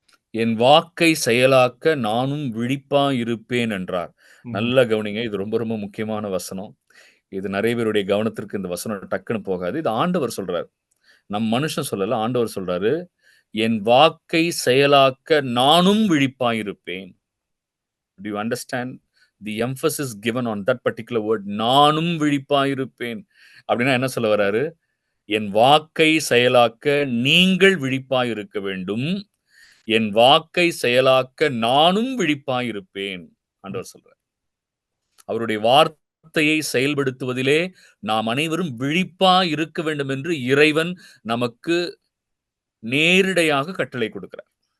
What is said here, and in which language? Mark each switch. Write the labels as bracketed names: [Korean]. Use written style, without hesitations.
[Tamil] என் வாக்கை செயலாக்க நானும் விழிப்பாயிருப்பேன் என்றார். நல்லா கவனிங்க. இது ரொம்ப ரொம்ப முக்கியமான வசனம். இது நிறைய பேருடைய கவனத்திற்கு இந்த வசனம் டக்குன்னு போகாது. இது ஆண்டவர் சொல்றாரு. நம் மனுஷன் சொல்லல. ஆண்டவர் சொல்றாரு. என் வாக்கை செயலாக்க நானும் விழிப்பாயிருப்பேன். [English] Do you understand the emphasis given on that particular word? [Tamil] நானும் விழிப்பாயிருப்பேன். அப்படின்னா என்ன சொல்ல வர்றாரு? என் வாக்கை செயலாக்க நீங்கள் விழிப்பாயிருக்க வேண்டும். என் வாக்கை செயலாக்க நானும் விழிப்பாயிருப்பேன். ஆண்டவர் சொல்றார். அவருடைய வார்த்தையை செயல்படுத்துவதிலே நாம் அனைவரும் விழிப்பா இருக்க வேண்டும் என்று இறைவன் நமக்கு நேரிடையாக கட்டளை கொடுக்கிறார்.